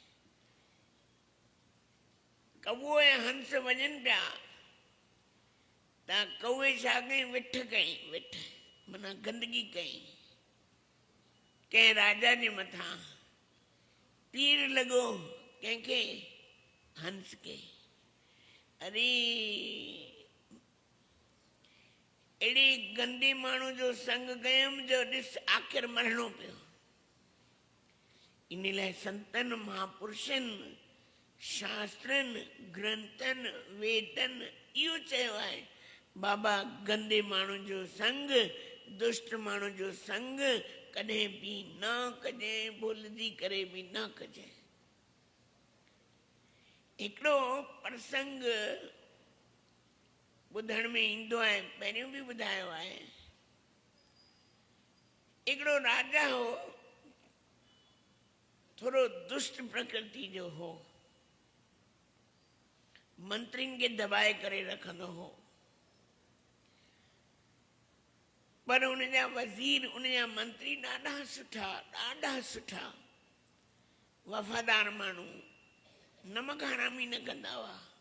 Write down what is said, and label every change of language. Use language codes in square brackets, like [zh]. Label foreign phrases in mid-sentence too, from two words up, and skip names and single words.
[sd] कौओ ऐं हंस वञनि पिया त कौए छा कई, विठ कई, विठ माना गंदगी कई। कंहिं राजा जे मथां तीर लॻो, कंहिंखे? हंस के। अरे अहिड़े गंदे माण्हू जो संग कयुमि जो ॾिस आख़िर मरणो पियो। इन लाइ संतनि, महापुरुषनि, शास्त्रनि, ग्रंथनि, वेदनि इहो चयो आहे बाबा गंदे माण्हू जो संग, दुष्ट माण्हू जो संग कॾहिं बि न कजे, भुलिजी करे बि न कजे। हिकिड़ो प्रसंग ॿुधण में ईंदो आहे, पहिरियों बि ॿुधायो आहे। हिकिड़ो राजा हो, थोरो दुष्ट प्रकृति जो हो, मंत्रियुनि खे दबाए करे रखंदो हो। पर उनजा वज़ीर, उनजा मंत्री ॾाढा सुठा वफ़ादार माण्हू, नमक हरामी न कंदा हुआ।